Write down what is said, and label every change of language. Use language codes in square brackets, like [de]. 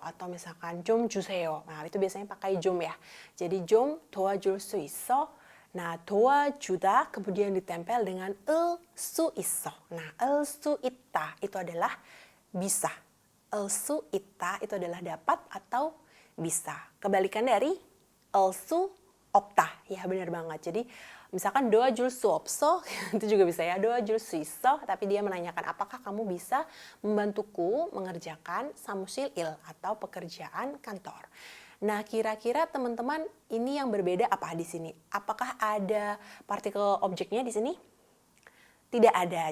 [id] atau misalkan [ko] 좀 주세요. [id] Nah, itu biasanya pakai 좀 ya. jadi [ko] 좀 도와줄 수 있어? [id] Nah, doajuda kemudian ditempel dengan 을 수 있어. Nah, 을 수 있다 itu adalah bisa. 을 수 있다 itu adalah dapat atau bisa. Kebalikan dari 을 수 없다. Ya, benar banget. Jadi, misalkan [ko] 도와줄 수 없어, [id] itu juga bisa ya. [ko] 도와줄 수 있어, [id] tapi dia menanyakan apakah kamu bisa membantuku mengerjakan samusil il atau pekerjaan kantor. Nah, kira-kira teman-teman ini yang berbeda apa di sini? Apakah ada partikel objeknya di sini? Tidak ada.